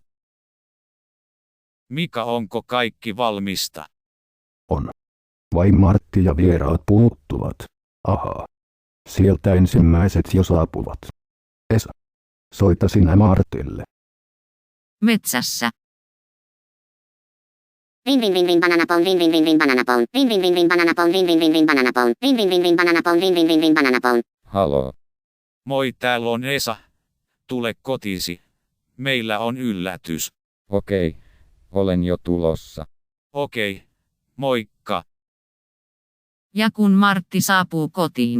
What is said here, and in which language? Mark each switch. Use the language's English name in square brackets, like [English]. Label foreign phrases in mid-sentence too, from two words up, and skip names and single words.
[Finnish] Mika, onko kaikki valmista? On. Vain Martti ja vieraat puuttuvat. Ahaa. Sieltä ensimmäiset jo saapuvat. Esa. Soita sinä Martille. Metsässä. [English] Ring ring ring ring banana phone, ring ring ring ring banana phone, ring ring ring ring banana phone, ring ring ring ring banana phone, ring ring ring ring banana phone, ring ring ring ring banana phone. [Finnish] Haloo. Moi, täällä on Esa. Tule kotiisi. Meillä on yllätys. Okei. Olen jo tulossa. Okei. Moikka. Ja kun Martti saapuu kotiin.